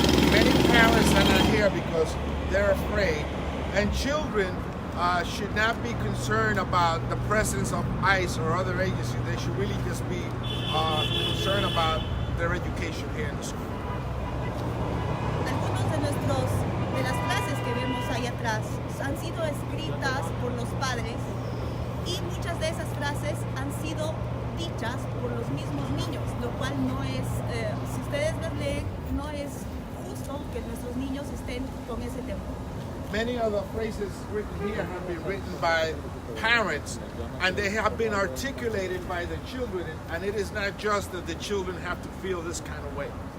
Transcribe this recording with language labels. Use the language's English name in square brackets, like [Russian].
[English] Many parents are not here because they're afraid, and children should not be concerned about the presence of ICE or other agencies. They should really just be concerned about their education here in the school. [Spanish] Algunos de las frases que vemos ahí atrás han sido escritas por los padres y muchas de esas frases han sido dichas por los mismos niños, lo cual no es, si ustedes las leen, no es justo que nuestros niños estén con ese temor. [English] Many of the phrases written here have been written by parents, and they have been articulated by the children, and it is not just that the children have to feel this kind of way.